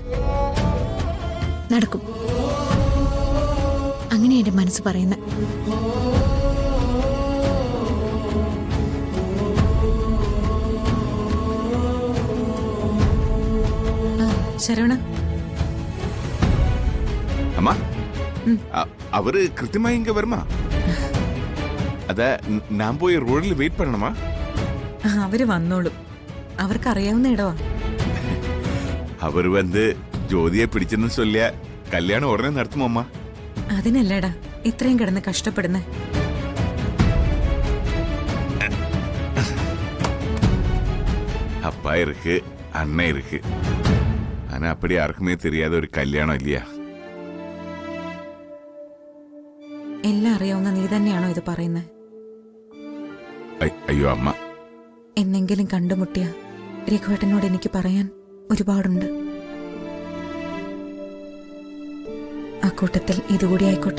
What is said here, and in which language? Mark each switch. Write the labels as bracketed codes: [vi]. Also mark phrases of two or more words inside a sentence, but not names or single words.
[ml] നടക്കും, അങ്ങനെ എന്റെ മനസ്സ് പറയുന്നത്. ശരവണ, [ta] அம்மா அவரு கிருத்தியமா இங்க வருமா? [ml] അത ഞാൻ പോയി റോഡിൽ വെയിറ്റ് பண்ணணுமா? അവര് വന്നോളും. അവർക്കറിയാവുന്ന ഇടവാ. അവര് വന്ന് ജ്യോതിയെ പിടിച്ചെന്ന് ചൊല്ലിയ കല്യാണം ഉടനെ നടത്തുമോ അമ്മ? അതിനല്ലേടാ ഇത്രയും കിടന്ന് കഷ്ടപ്പെടുന്നേ. [ta] அப்பா இருக்கு, அண்ணன் இருக்கு. ஆனா அப்படி யாருக்குமே தெரியாத ஒரு கல்யாணம் இல்லையா? [ml] എല്ലാം അറിയാവുന്ന നീ തന്നെയാണോ ഇത് പറയുന്നത്? അയ്യോ അമ്മ, എന്നെങ്കിലും കണ്ടുമുട്ടിയ രഘുവേട്ടനോട് എനിക്ക് പറയാൻ ഒരുപാടുണ്ട്. ആ കൂട്ടത്തിൽ ഇതുകൂടി ആയിക്കോട്ടെ.